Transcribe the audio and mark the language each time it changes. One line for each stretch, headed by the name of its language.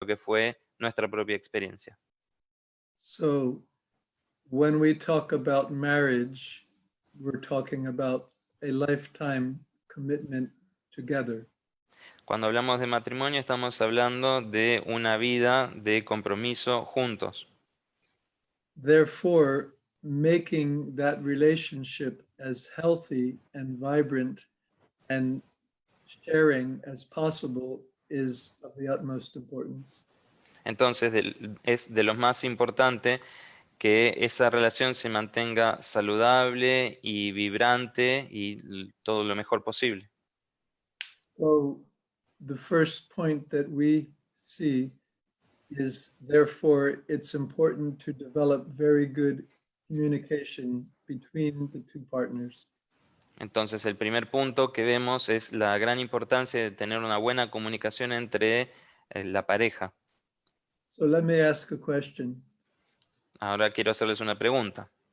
Spanish: que fue nuestra propia experiencia.
English: So when we talk about marriage, we're talking about a lifetime commitment together.
Spanish: Cuando hablamos de matrimonio estamos hablando de una vida de compromiso juntos.
English: Therefore, making that relationship as healthy and vibrant and sharing as possible is of the utmost importance.
Spanish: Entonces es de lo más importante que esa relación se mantenga saludable y vibrante y todo lo mejor posible.
English: So the first point that we see is therefore it's important to develop very good communication between the two partners.
Spanish: Entonces el primer punto que vemos es la gran importancia de tener una buena comunicación entre la pareja.
English: So let me ask a question,
Spanish: Ahora quiero hacerles una pregunta.